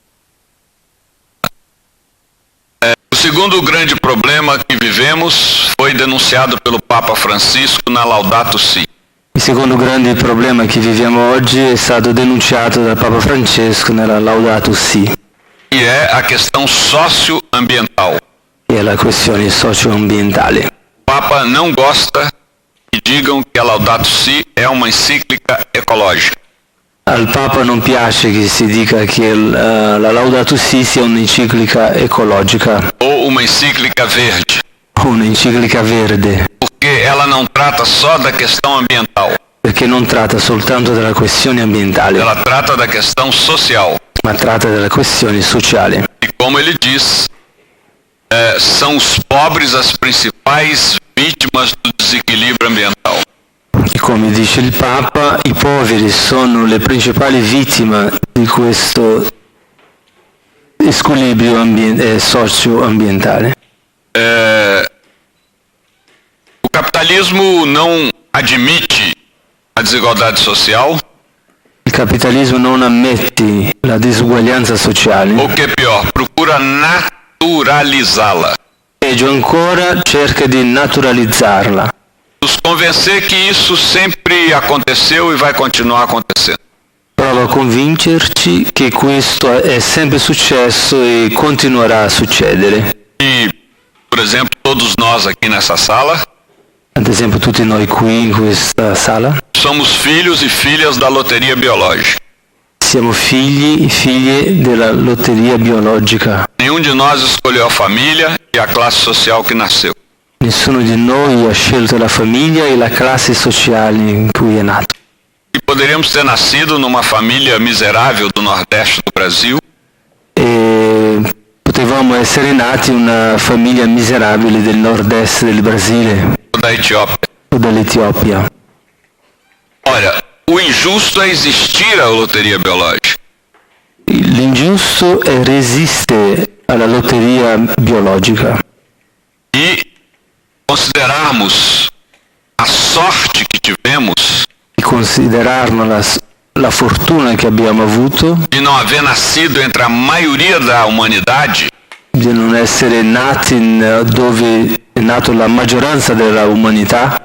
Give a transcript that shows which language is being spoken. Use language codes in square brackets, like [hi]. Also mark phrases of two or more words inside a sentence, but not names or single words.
[pt] O segundo grande problema que vivemos foi denunciado pelo Papa Francisco na Laudato Si. [it] Il secondo grande problema che viviamo oggi è stato denunciato dal Papa Francesco nella Laudato Si, [pt] E é a questão socioambiental. [it] che è la questione socioambientale. [pt] O Papa não gosta que digam que a Laudato Si é uma encíclica ecológica. [it] Al Papa non piace che si dica che la Laudato Si sia un'enciclica ecologica, [pt] Ou uma encíclica verde, [it] un'enciclica verde, [pt] porque ela não trata só da questão ambiental, [it] perché non tratta soltanto della questione ambientale, [pt] ela trata da questão social. [it] ma tratta della questione sociale. [pt] E como ele diz, são os pobres as principais vítimas do desequilíbrio ambiental. [it] E come dice il Papa, i poveri sono le principali vittime di questo squilibrio socio-ambientale. [pt] O capitalismo não admite a desigualdade social, [it] Il capitalismo non ammette la disuguaglianza sociale, [pt] ou que é pior, procura naturalizá-la. [it] peggio ancora cerca di naturalizzarla, [pt] Nos convencer que isso sempre aconteceu e vai continuar acontecendo. [it] prova a convincerci che questo è sempre successo e continuerà a succedere. [pt] E, por exemplo, todos nós aqui nessa sala [it] Ad esempio tutti noi qui in questa sala [pt] somos filhos e filhas da loteria biológica. [it] siamo figli e figlie della lotteria biologica. [pt] Nenhum de nós escolheu a família e a classe social que nasceu. [it] Nessuno di noi ha scelto la famiglia e la classe sociale in cui è nato. [pt] E poderíamos ter nascido numa família miserável do Nordeste do Brasil, [it] E potevamo essere nati in una famiglia miserabile del nord-est del Brasile [pt] ou da Etiópia. [it] o dell'Etiopia. [pt] Olha, o injusto é existir a loteria biológica. [it] L'ingiusto è resistere alla lotteria biologica [pt] E considerarmos a sorte que tivemos [it] e considerarla la fortuna che abbiamo avuto [pt] de não haver nascido entre a maioria da humanidade [it] di non essere nati dove è nato la maggioranza della umanità